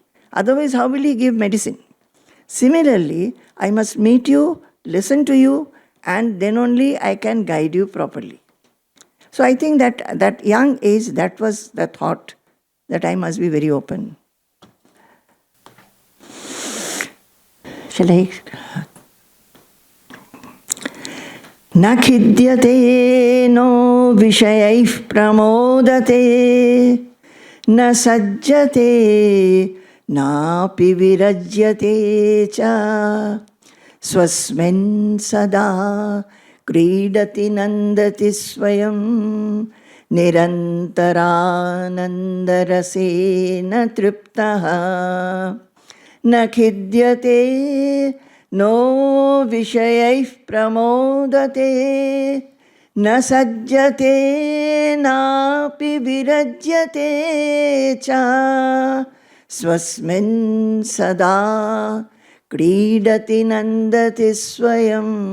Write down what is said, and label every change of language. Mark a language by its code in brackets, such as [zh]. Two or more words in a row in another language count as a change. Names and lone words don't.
[en] Otherwise, how will he give medicine? Similarly, I must meet you, listen to you, and then only I can guide you properly. So I think that young age, that was the thought, that I must be very open. Shall I? [sa] न खिद्यते नो विषयैः प्रमोदते न सज्जते नापि विरज्यते च स्वस्मिन् सदा क्रीडति नन्दति स्वयं निरन्तरानन्दरसेन तृप्तः न खिद्यते नो विषयैः प्रमोदते न सज्जते नापि विरज्यते च स्वस्मिन् सदा क्रीडति नन्दति स्वयं